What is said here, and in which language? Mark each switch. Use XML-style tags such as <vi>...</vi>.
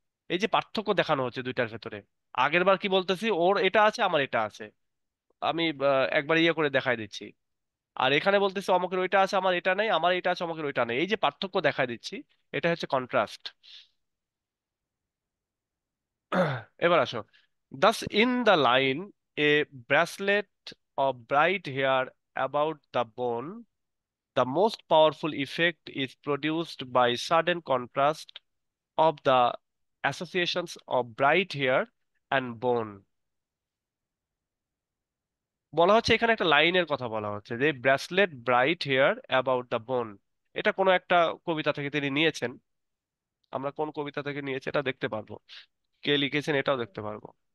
<bn>এই যে পার্থক্য দেখানো হচ্ছে দুইটার ভেতরে, আগের বার কি বলতেছি, ওর এটা আছে আমার এটা আছে, আমি একবার ইয়ে করে দেখাই দিচ্ছি। আর এখানে বলতেছি অমুকের ওইটা আছে আমার এটা নেই, আমার এটা আছে অমুকের ওইটা নেই, এই যে পার্থক্য দেখাই দিচ্ছি, এটা হচ্ছে কন্ট্রাস্ট। এবার আসো,</bn> <en>Thus in the line a bracelet of bright hair about the bone, the most powerful effect is produced by sudden contrast of the associations of bright hair and bone।</en> <bn>বলা হচ্ছে এখানে একটা লাইনের কথা বলা হচ্ছে যে</bn> <en>bracelet bright hair about the bone,</en> <bn>এটা কোনো একটা কবিতা থেকে তিনি নিয়েছেন। আমরা কোন কবিতা থেকে নিয়েছি এটা দেখতে পারবো, কে লিখেছেন এটাও দেখতে পারবো।</bn>